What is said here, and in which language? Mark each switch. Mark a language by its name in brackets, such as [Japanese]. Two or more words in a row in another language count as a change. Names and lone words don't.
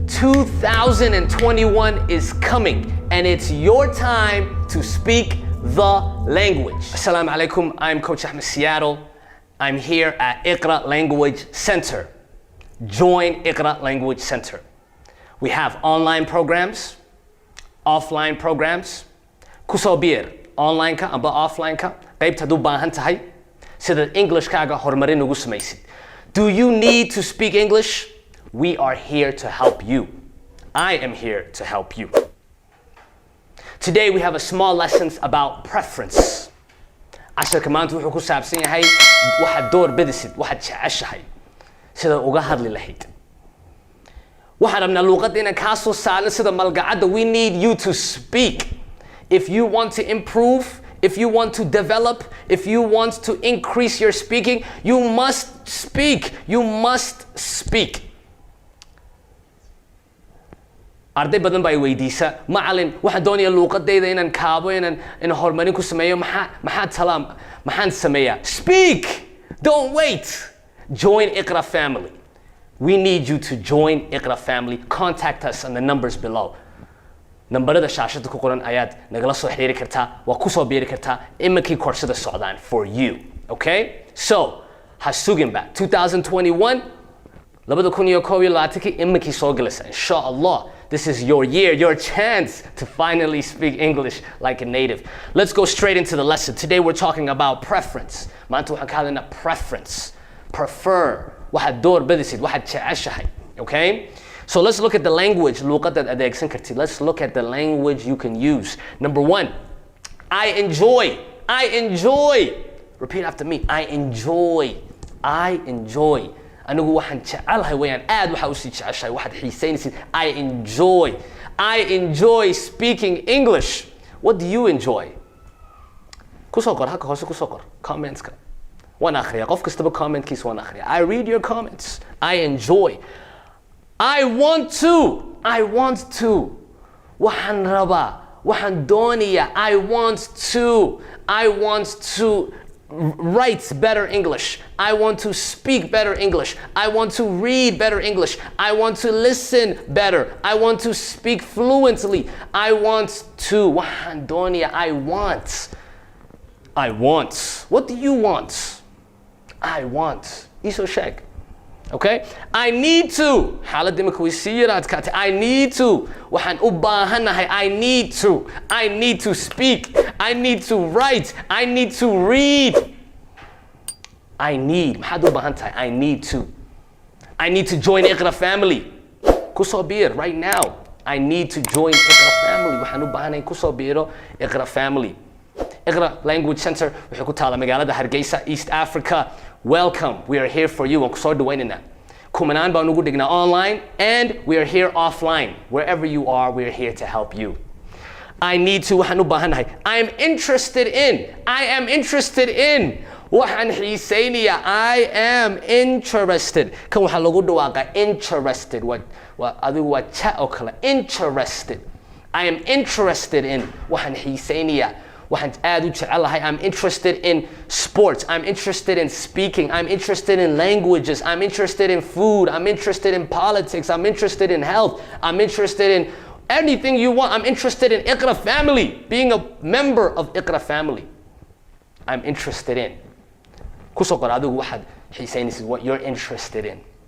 [English] 2021 is coming and it's your time to speak the language. [Arabic] السلام عليكم, [English] I'm Coach Ahmed Seattle. I'm here at Iqra Language Center. Join Iqra Language Center. We have online programs, offline programs. [Somali] Kusoo biir online ka amba offline ka qaybta haduu baahan tahay sida English kaaga horumarin ugu samaysid. [English] Do you need to speak English? We are here to help you. I am here to help you. Today we have a small lessons about preference. [Somali] Casharka maanta wuxuu ku saabsan yahay waxaad door bidisid, waxaad jeceshahay sida uga hadli lahayd. Waxaan rabnaa luqadda inaan kaa soo saarno sida malgacadda. [English] We need you to speak. If you want to improve, if you want to develop, if you want to increase your speaking, you must speak. You must speak. [Somali] Arday badan baa weydiisa macallin waxaan doonayaa luqadayda inaan kaabo inaan horumarin ku sameeyo maxaan sameeyaa? [English] Speak. Don't wait. Join Iqra family. We need you to join Iqra family. Contact us on the numbers below. [Somali] Nambarada shaashada ku qoran ayaad nagala soo xiriiri kartaa, waa ku soo biiri kartaa iminkii koorsada socdaan [English] for you. Okay? So, [Somali] ha sugin ba 2021 2021 iminkii soo galaysa inshallah. [English] This is your year, your chance to finally speak English like a native. Let's go straight into the lesson. Today we're talking about preference. [Somali] Maanta waxaan ka hadlaynaa preference. [English] Prefer. [Somali] Waxaad door bidisid, waxaad jeceshahay. [English] Okay? So let's look at the language. [Somali] Luqadda adeegsan kartid. [English] Let's look at the language you can use. Number one, I enjoy. I enjoy. Repeat after me. I enjoy. I enjoy. [Somali] Anigu waxaan jecelahay weeyaan aad waxa u sii jeceshahay waxaad xiisaynaysid. [English] I enjoy. I enjoy speaking English. What do you enjoy? [Somali] Kusoo qor halka hoose kusoo qor comments ka. Waan akhriyaa qof kastaba comment-kiisa waan akhriyaa. [English] I read your comments. I enjoy. I want to. I want to. [Somali] Waxaan rabaa. Waxaan doonayaa. [English] I want to. I want to write better English. I want to speak better English. I want to read better English. I want to listen better. I want to speak fluently. I want to. [Somali] Waxaan doonayaa. [English] I want. I want. What do you want? I want. [Somali] Iso sheeg. [English] Okay? I need to. [Somali] Xaaladda imika way sii yara adkaatay. [English] I need to. [Somali] Waxaan u baahanahay. [English] I need to. I need to speak. I need to write. I need to read. I need. [Somali] Maxaad u baahan tahay? [English] I need to. I need to join Iqra family. [Somali] Kusoo biir [English] right now. I need to join Iqra family. [Somali] Waxaan u baahanahay kusoo biiro Iqra family. Iqra Language Center waxay ku taala magaalada Hargeysa, [English] East Africa. Welcome. We are here for you. [Somali] Waan kusoo dhaweynayna. Kumanaan baan ugu dhignaa [English] online and we are here offline. Wherever you are, we are here to help you. I need to. [Somali] Waxaan u baahanahay. [English] I am interested in. I am interested in. [Somali] Waxaan xiisaynayaa. [English] I am interested. [Somali] Kan waxaa lagu dhawaaqaa interested. Adigu waa cha oo kale. [English] Interested. I am interested in. [Somali] Waxaan xiisaynayaa. Waxaan aad u jecelahay. [English] I'm interested in sports. I'm interested in speaking. I'm interested in languages. I'm interested in food. I'm interested in politics. I'm interested in health. I'm interested in anything you want. I'm interested in Iqra family. Being a member of Iqra family. I'm interested in. [Somali] Kusoo qor adigu waxaad xiisaynaysid [English] what you're interested in.